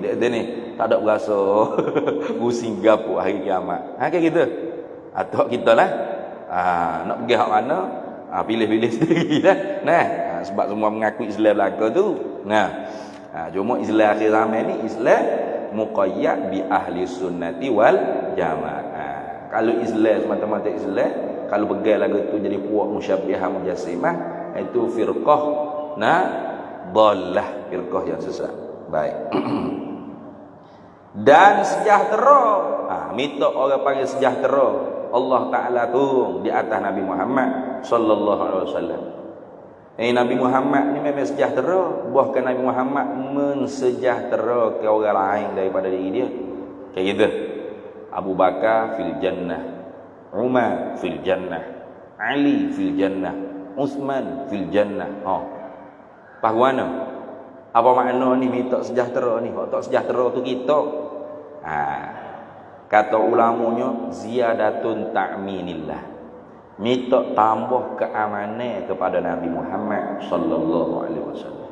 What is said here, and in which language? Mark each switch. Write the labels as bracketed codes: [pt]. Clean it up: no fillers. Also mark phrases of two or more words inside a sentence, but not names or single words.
[ms] Dia ni tak ada berasa pusing gapo hari kiamat. [id] Kayak gitu. [ms] Atau kita lah nak pergi hak mana? Pilih-pilih sendirilah. Sebab semua mengaku Islam belaka tu. Cuma Islam akhir zaman ni Islam [ar] مقيد بأهل السنة والجماعة. [ms] Kalau Islam semata-mata Islam, kalau pegang lagu tu jadi puak musyabbihah mujassimah, itu [ar] فرقة ضالة, [ms] firqah yang sesat. Baik. Dan sejahtera. Minta orang panggil sejahtera. Allah Taala tu di atas Nabi Muhammad sallallahu alaihi wasallam. Nabi Muhammad ni memang sejahtera, bahkan Nabi Muhammad mensejahterakan orang lain daripada diri dia. [id] Kayak gitu. [ar] أبو بكر في الجنة عمر في الجنة علي في الجنة عثمان في الجنة. Pahuana. [ms] Apa makna ni minta sejahtera ni? Hak tak sejahtera tu kita. Kata ulamanya [ar] زيادة تأمين الله. [ms] Minta tambah keamanan kepada Nabi Muhammad sallallahu alaihi wasallam.